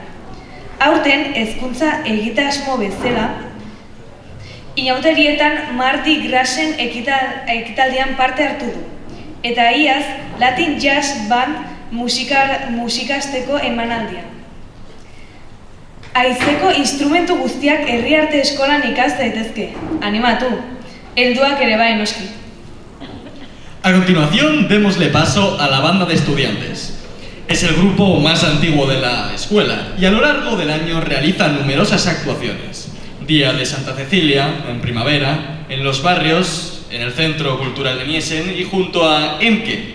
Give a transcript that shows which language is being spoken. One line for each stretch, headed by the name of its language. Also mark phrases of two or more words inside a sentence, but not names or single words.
Basque: Aurten, hezkuntza egitasmo bezala, inauterietan Mardi Grasen ekitaldian parte hartu du. Eta iaz,
English: Latin Jazz Band
Basque: musikasteko emanaldian. Aizeko instrumentu guztiak herri arte eskolan ikas daitezke. Animatu, helduak ere bai noski.
Spanish: A continuación, démosle paso a la banda de estudiantes. Es el grupo más antiguo de la escuela y a lo largo del año realiza numerosas actuaciones. Día de Santa Cecilia, en primavera, en los barrios, en el Centro Cultural de Niesen y junto a Emke.